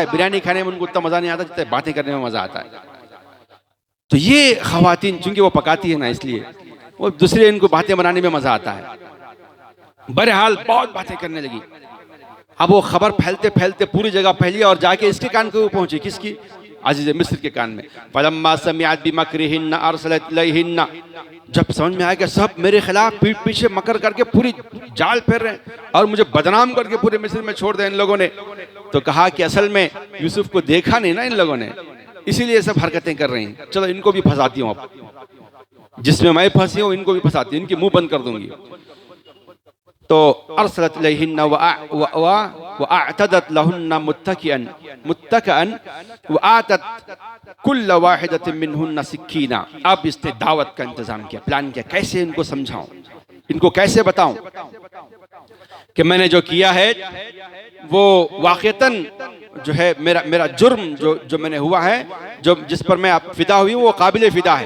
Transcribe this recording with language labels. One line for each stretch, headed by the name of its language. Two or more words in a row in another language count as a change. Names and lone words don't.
Hindi: बिरयानी खाने में उनको उतना मजा नहीं आता जितना बातें करने में मजा आता है। तो ये खवातीन चूंकि वो पकाती है ना, इसलिए वो दूसरे इनको बातें बनाने में मजा आता है। बहरहाल बहुत बातें करने लगी। अब वो खबर फैलते फैलते पूरी जगह फैली और जाके इसके कान को पहुंची, किसकी? अजीज मिस्र के कान में।
Arabic: فلما سمعت بمكرهن أرسلت إليهن,
Hindi: जब समझ में आया कि सब मेरे खिलाफ पीठ पीछे मकर करके पूरी जाल फेर रहे हैं और मुझे बदनाम करके पूरे मिस्र में छोड़ दिया इन लोगों ने, तो कहा कि असल में यूसुफ को देखा नहीं ना इन लोगों ने, इसीलिए सब हरकतें कर रही हैं। चलो इनको भी फंसाती हूँ, अब जिसमें मैं फंसी हूँ इनको भी फंसाती हूँ, इनके मुंह बंद कर दूंगी।
Arabic: तो أرسلت إليهن وأعتدت لهن متكأ وآتت كل واحدة منهن سكينا.
Hindi: अब इसने दावत का इंतजाम किया, प्लान किया, कैसे इनको समझाऊं, इनको कैसे बताऊं कि मैंने जो किया है वो वाक़तन जो है मेरा जुर्म जो मैंने हुआ है, जो जिस पर मैं फिदा हुई हूँ वो काबिल फिदा है।